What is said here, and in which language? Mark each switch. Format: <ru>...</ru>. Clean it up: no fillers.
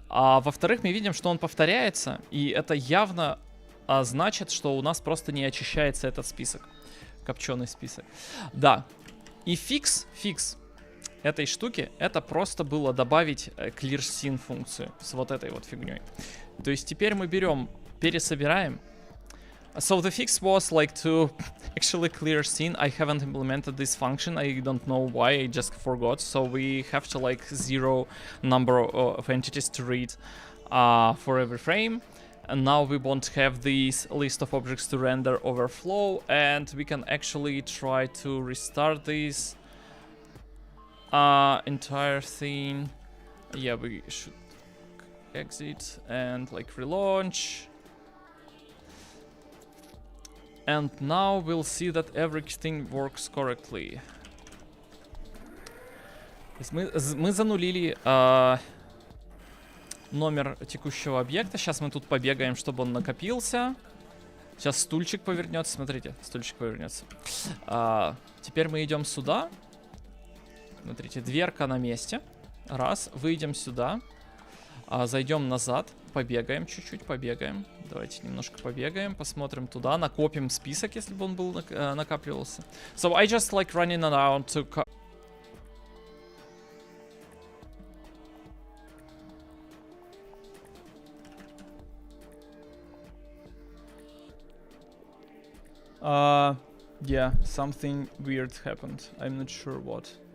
<ru>А во-вторых, мы видим, что он повторяется, и это явно значит, что у нас просто не очищается этот список. Копченый список. Да. И фикс этой штуки, это просто было добавить clear scene функцию с вот этой вот фигней. То есть теперь мы берем, пересобираем.</ru> <en>So the fix was like to actually clear scene. I haven't implemented this function. I don't know why. I just forgot. So we have to like zero number of entities to read for every frame. And now we won't have this list of objects to render overflow. And we can actually try to restart this entire thing. Yeah, we should exit and like relaunch. And now we'll see that everything works correctly.</en> <ru>Мы занулили номер текущего объекта. Сейчас мы тут побегаем, чтобы он накопился. Сейчас стульчик повернется. Смотрите, стульчик повернется. Теперь мы идем сюда. Смотрите, дверка на месте. Раз. Выйдем сюда. Зайдем назад. Побегаем чуть-чуть, побегаем. Давайте немножко побегаем, посмотрим туда, накопим список, если бы он был накапливался.</ru> <en>So I just like running around to... Yeah, something weird happened. I'm not sure what.</en>